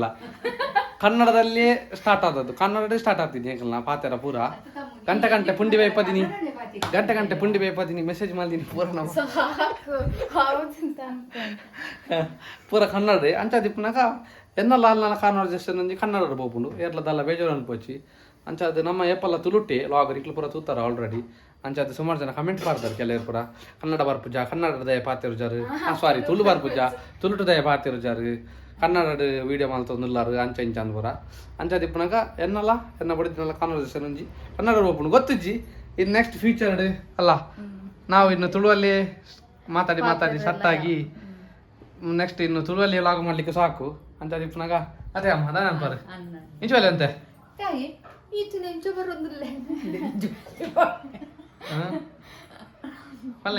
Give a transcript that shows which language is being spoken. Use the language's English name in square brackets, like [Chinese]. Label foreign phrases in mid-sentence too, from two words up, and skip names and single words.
[Kannada] ಕನ್ನಡದಲ್ಲಿ ಸ್ಟಾರ್ಟ್ ಆದದ್ದು, ಕನ್ನಡದೇ ಸ್ಟಾರ್ಟ್ ಆಗ್ತಿದ್ದೀನಿ [Tulu] ಎಂಕಲ್ ನಾ ಪಾತೆರ ಪೂರ ಗಂಟೆ ಪುಂಡಿ ಬೇಪದಿನಿ ಗಂಟೆ ಪುಂಡಿ ಬೇಪದಿನಿ [Kannada] ಮೆಸೇಜ್ ಮಾಡಿದೀನಿ [Tulu] ಪೂರ ನಾವು ಪೂರ ಕನ್ನಡ ಅಂಚಾದಿಪ್ಪನಾಗ ಎನ್ನಲ್ಲ ಅಲ್ಲ ಕಾನ್ವರ್ಸೇಷನ್ ಅಂಜಿ ಕನ್ನಡ ಬೋಪುಂಡು ಏರ್ಲದಲ್ಲ ಬೇಜಾರು ಅನ್ಪೋಚಿ ಅಂಚಾದ ನಮ್ಮ ಏಪಲ್ಲ ತುಳುಟೆ ಲಾಗರ್ ಇಕ್ಲು ಪೂರ ತೂತಾರ ಆಲ್ರೆಡಿ. ಅಂಚಾದ [Kannada] ಸುಮಾರು ಜನ ಕಮೆಂಟ್ ಮಾಡ್ತಾರೆ [Tulu] ಕೆಲವರು ಪೂರ ಕನ್ನಡ ಬರ್ಪುಜ ಕನ್ನಡದಯ ಪಾತೆರು ಜಾರು ಸಾರಿ ತುಳು ಬರ್ಪುಜ ತುಳುಟದಯ ಪಾತೆರು ಜಾರು ಕನ್ನಡ ವಿಡಿಯೋ ಮಲ್ತೊಂದುಲ್ಲಾರು ಅಂಚ ಇಂಚ ಅಂದ್ಪುರ ಅಂಚಾದಿಪ್ಪನಾಗ ಎನ್ನಲ್ಲ ಎನ್ನ ಬಡಿದಿನಲ್ಲ ಕಾನ್ವರ್ಸೇಷನ್ ಒಂಜಿ ಕನ್ನಡ ಬೋಪುಂಡು ಗೊತ್ತಿಜ್ಜಿ. [Kannada] ಇನ್ನು ನೆಕ್ಸ್ಟ್ ಫ್ಯೂಚರ್ ಅಲ್ಲ ನಾವು ಇನ್ನು ತುಳುವಲ್ಲಿ ಮಾತಾಡಿ ಸಟ್ಟಾಗಿ ನೆಕ್ಸ್ಟ್ ಇನ್ನು ತುಳುವಲ್ಲಿ ಲಾಗ್ ಮಾಡ್ಲಿಕ್ಕೆ ಸಾಕು ಅಂಚಾದಿಪ್ಪನಾಗ ಅದೇ ಅಮ್ಮ ಅದ ನೆನಪಾರೆ ನಿಜವಲ್ಲ ಅಂತೆ ಅಲ್ಲೇ